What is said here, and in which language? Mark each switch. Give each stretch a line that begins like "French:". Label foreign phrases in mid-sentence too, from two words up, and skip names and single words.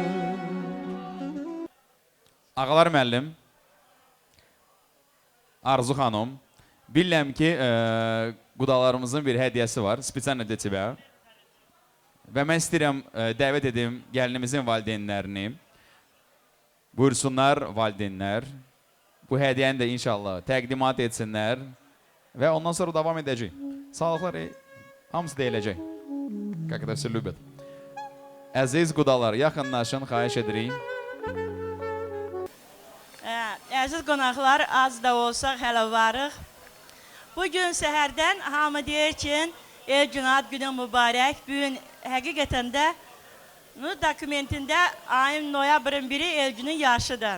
Azerbaijani: Ağalar müəllim, Arzu xanım, bilirəm ki, qudalarımızın bir hədiyyəsi var, spesiallə də tibə. Və mən istəyirəm dəvət edim gəlinimizin valideynlərini. Buyursunlar valideynlər. Bu hədiyyəni də inşallah təqdimat etsinlər. Və ondan sonra davam edəcək. Sağlıqlar hamısı deyiləcək.
Russian: Как это все любят.
Azerbaijani: Əziz qudalar, yaxınlaşın, xahiş edirik. Əziz qonaqlar, az da olsaq hələ varıq. Bugün səhərdən hamı deyir ki, el-gün ad günün mübarək. Bugün həqiqətən də dokumentində ayın noyabrın 1-i el-günün yaşıdır.